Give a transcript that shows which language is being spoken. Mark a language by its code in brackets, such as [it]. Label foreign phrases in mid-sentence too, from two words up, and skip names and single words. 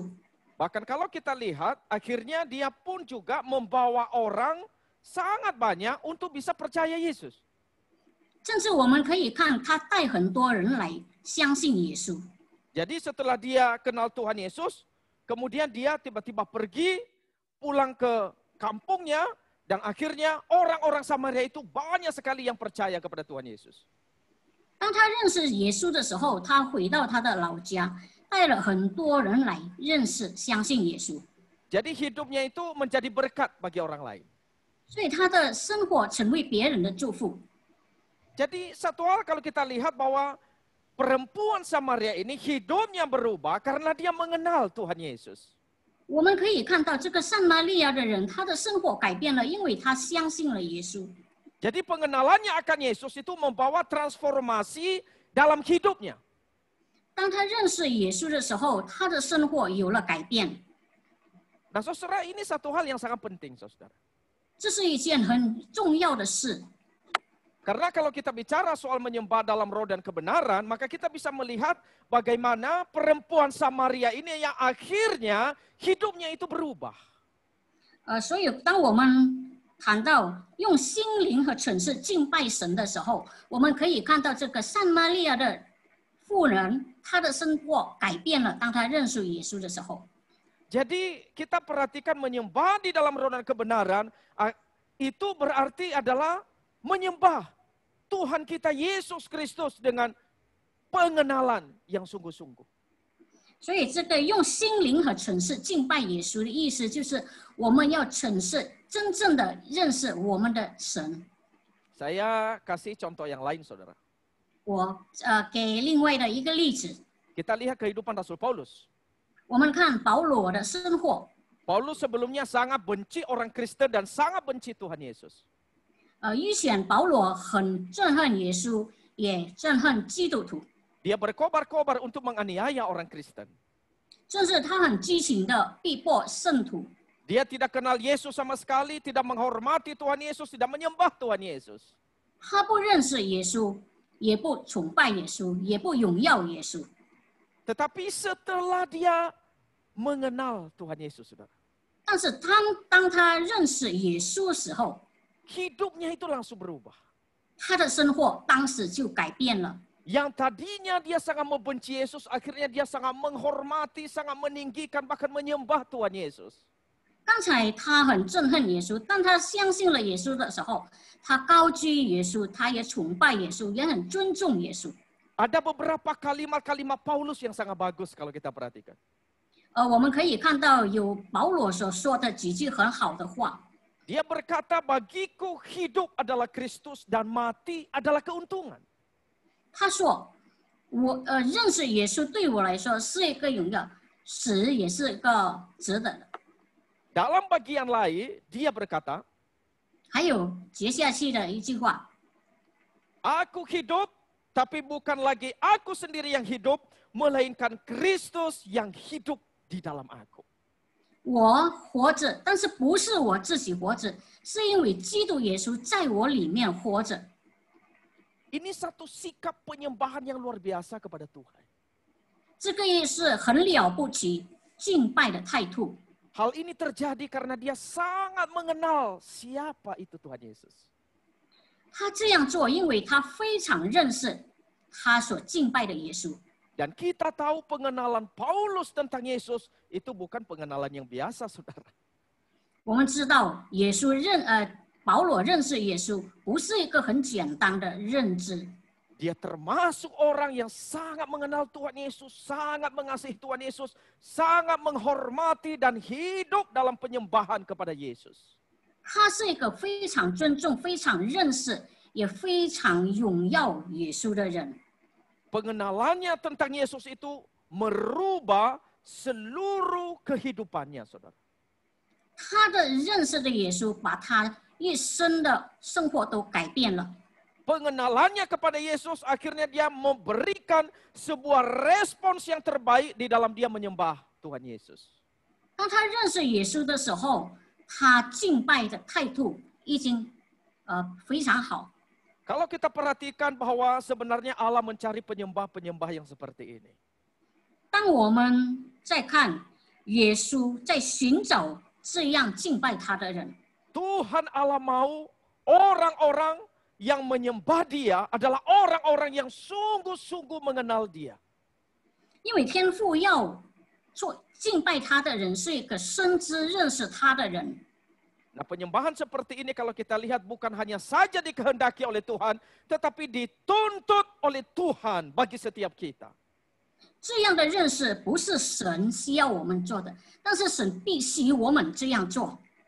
[id] Bahkan kalau kita lihat, akhirnya dia pun juga membawa orang sangat banyak untuk bisa percaya Yesus. [zh] 甚至我们可以看，他带很多人来相信耶稣。 [id] Jadi setelah dia kenal Tuhan Yesus, kemudian dia tiba-tiba pergi, pulang ke kampungnya, dan akhirnya orang-orang Samaria itu banyak sekali yang percaya kepada Tuhan Yesus. [zh] 当他认识耶稣的时候，他回到他的老家，带了很多人来认识、相信耶稣。 [id] Jadi hidupnya itu menjadi berkat bagi orang lain. [zh] 所以他的生活成为别人的祝福。 [id] Jadi satu hal kalau kita lihat bahwa perempuan Samaria ini hidupnya berubah karena dia mengenal Tuhan Yesus. [zh] 我们可以看到，这个撒玛利亚的人，他的生活改变了，因为他相信了耶稣。 [id] Jadi pengenalannya akan Yesus itu membawa transformasi dalam hidupnya. [zh] 当他认识耶稣的时候，他的生活有了改变。 [id] Nah saudara, ini satu hal yang sangat penting saudara. [zh] 这是一件很重要的事。 [id] Karena kalau kita bicara soal menyembah dalam roh dan kebenaran, maka kita bisa melihat bagaimana perempuan Samaria ini yang akhirnya hidupnya itu berubah. [zh] 所以当我们谈到用心灵和诚实敬拜神的时候，我们可以看到这个撒玛利亚的妇人，她的生活改变了。当她认识耶稣的时候， [id] Jadi kita perhatikan menyembah di dalam roh dan kebenaran, itu berarti adalah menyembah Tuhan kita Yesus Kristus dengan pengenalan yang sungguh-sungguh. [zh] 所以这个用心灵和诚实敬拜耶稣的意思，就是我们要诚实，真正的认识我们的神。 [id] Saya kasih contoh yang lain, saudara. [zh] 我给另外的一个例子， [id] Kita lihat kehidupan Rasul Paulus. [zh] 我们看保罗的生活。 [id] Paulus sebelumnya sangat benci orang Kristen dan sangat benci Tuhan Yesus. [zh] 预选保罗很憎恨耶稣，也憎恨基督徒， [id] Dia berkobar-kobar untuk menganiaya orang Kristen. [zh] 甚至他很激情的逼迫圣徒。 [id] Dia tidak kenal Yesus sama sekali, tidak menghormati Tuhan Yesus, tidak menyembah Tuhan Yesus. [zh] 他不认识耶稣，也不崇拜耶稣，也不荣耀耶稣。 [id] Tetapi setelah dia mengenal Tuhan Yesus, saudara, [zh] 但是当他认识耶稣的时候， [id] hidupnya itu langsung berubah. [zh] 他的生活当时就改变了。 [id] Yang tadinya dia sangat membenci Yesus, akhirnya dia sangat menghormati, sangat meninggikan, bahkan menyembah Tuhan Yesus. [zh] 刚才他很憎恨耶稣，当他相信了耶稣的时候，他高居耶稣，他也崇拜耶稣，也很尊重耶稣。 [id] Ada beberapa kalimat-kalimat Paulus yang sangat bagus kalau kita perhatikan. [zh] 我们可以看到有保罗所说的几句很好的话。 [id] Dia berkata, bagiku hidup adalah Kristus dan mati adalah keuntungan. [zh] 他说：“我认识耶稣对我来说是一个荣耀，死也是一个值得的。” [id] Dalam bagian lain, dia berkata, [zh] 还有接下去的一句话： [id] Aku hidup, tapi bukan lagi aku sendiri yang hidup, melainkan Kristus yang hidup di dalam aku. [zh] 我活着，但是不是我自己活着，是因为基督耶稣在我里面活着。 [id] Ini satu sikap penyembahan yang luar biasa kepada Tuhan. [zh] 这个也是很了不起敬拜的态度。 [id] Hal ini terjadi karena dia sangat mengenal siapa itu Tuhan Yesus. [zh] 他这样做，因为他非常认识他所敬拜的耶稣。 [id] Dan kita tahu pengenalan Paulus tentang Yesus itu bukan pengenalan yang biasa, saudara. [zh] 我们知道耶稣保罗认识耶稣不是一个很简单的认知。 [id] Dia termasuk orang yang sangat mengenal Tuhan Yesus, sangat mengasihi Tuhan Yesus, sangat menghormati dan hidup dalam penyembahan kepada Yesus. [zh] 他是一个非常尊重、非常认识，也非常荣耀耶稣的人。 [id] Pengenalannya tentang Yesus itu merubah seluruh kehidupannya, saudara. [zh] 他的认识的耶稣，把他一生的生活都改变了。 [id] Pengenalannya kepada Yesus akhirnya dia memberikan sebuah respons yang terbaik di dalam dia menyembah Tuhan Yesus. [zh] 当他认识耶稣的时候，他敬拜的态度已经非常好。 [id] Kalau kita perhatikan bahwa sebenarnya Allah mencari penyembah-penyembah yang seperti ini. [zh] 当我们在看耶稣在寻找这样敬拜他的人， [id] Tuhan Allah mau orang-orang yang menyembah dia adalah orang-orang yang sungguh-sungguh mengenal dia. [zh] 因为天父要做敬拜他的人是一个深知认识他的人。 [id] Nah, penyembahan seperti ini kalau kita lihat bukan hanya saja dikehendaki oleh Tuhan, tetapi dituntut oleh Tuhan bagi setiap kita. [zh] 这样的认识不是神需要我们做的，但是神必须我们这样做。